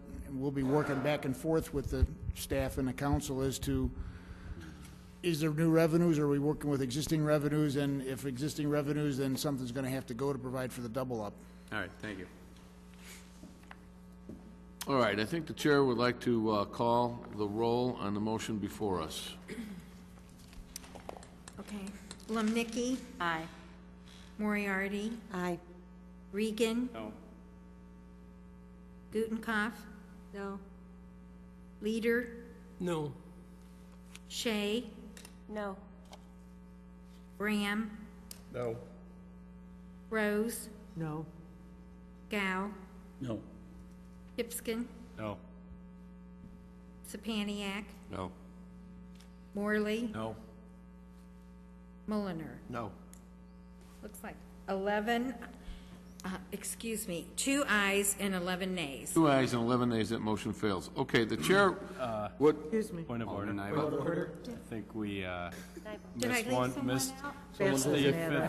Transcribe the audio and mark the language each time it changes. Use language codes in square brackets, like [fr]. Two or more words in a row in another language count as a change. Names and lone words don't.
[en] And we'll be working back and forth with the staff and the council as to is there new revenues, or are we working with existing revenues? And if existing revenues, then something's gonna have to go to provide for the double up. All right, thank you. All right, I think the chair would like to call the roll on the motion before us. Okay. Lomnicki, Aye. Moriarty, Aye. Regan, No. Gutenkopf, No. Leader, No. Shea, No. Graham, No. Rose, No. Gow, No. Hipskin, No. Sapaniak, No. Morley, No. Mulliner. No. Looks like 11, 2 ayes and 11 nays. 2 ayes and 11 nays, that motion fails. Okay, the chair would, Excuse me. Point of order. I think we Did I missed leave one, someone missed. out? Vance doesn't have it.